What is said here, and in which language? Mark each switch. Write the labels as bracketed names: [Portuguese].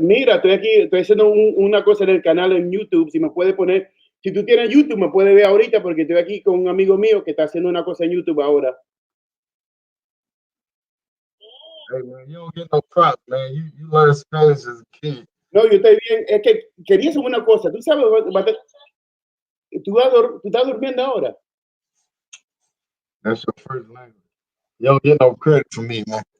[Spanish] Mira, estoy haciendo una cosa en el canal en YouTube. Si me puede poner, si tú tienes YouTube, me puede ver ahorita porque estoy aquí con un amigo mío que está haciendo una cosa en YouTube ahora. [English] Hey man, you don't get no props, man. You learn Spanish as a kid. [Spanish] No, yo estoy bien. Es que quería hacer una cosa. Tú sabes, tú estás durmiendo ahora. [English] That's your first language. You don't get no credit from me, man.